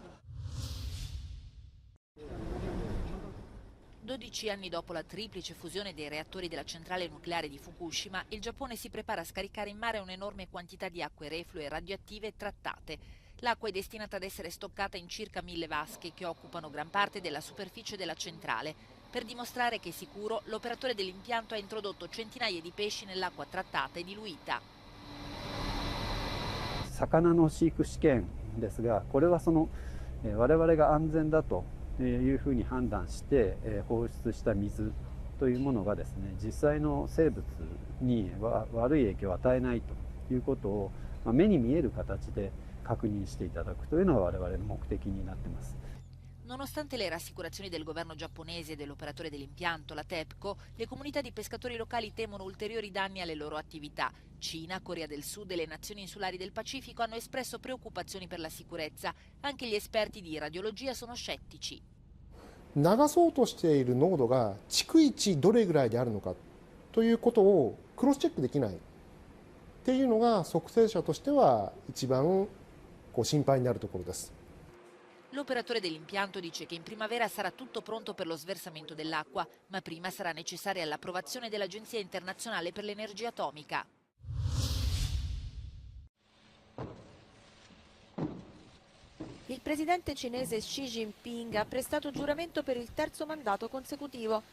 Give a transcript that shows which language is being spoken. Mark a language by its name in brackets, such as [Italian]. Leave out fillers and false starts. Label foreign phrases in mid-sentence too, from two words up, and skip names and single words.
[Italian] 12 anni dopo la triplice fusione dei reattori della centrale nucleare di Fukushima, il Giappone si prepara a scaricare in mare un'enorme quantità di acque reflue radioattive trattate. L'acqua è destinata ad essere stoccata in circa 1000 vasche che occupano gran parte della superficie della centrale. Per dimostrare che è sicuro, l'operatore dell'impianto ha introdotto centinaia di pesci nell'acqua trattata e diluita. [Japanese] 魚の飼育試験ですが、これは我々が安全だというふうに判断して放出した水というものがですね、実際の生物に悪い影響を与えないということを目に見える形で確認していただくというのが我々の目的になっています。 [Italian] Nonostante le rassicurazioni del governo giapponese e dell'operatore dell'impianto, la TEPCO, le comunità di pescatori locali temono ulteriori danni alle loro attività. Cina, Corea del Sud e le nazioni insulari del Pacifico hanno espresso preoccupazioni per la sicurezza. Anche gli esperti di radiologia sono scettici. [Japanese] 流そうとしている濃度が逐一どれぐらいであるのかということをクロスチェックできないっていうのが測定者としては一番心配になるところです。 [Italian] L'operatore dell'impianto dice che in primavera sarà tutto pronto per lo sversamento dell'acqua, ma prima sarà necessaria l'approvazione dell'Agenzia internazionale per l'energia atomica. Il presidente cinese Xi Jinping ha prestato giuramento per il 3° mandato consecutivo.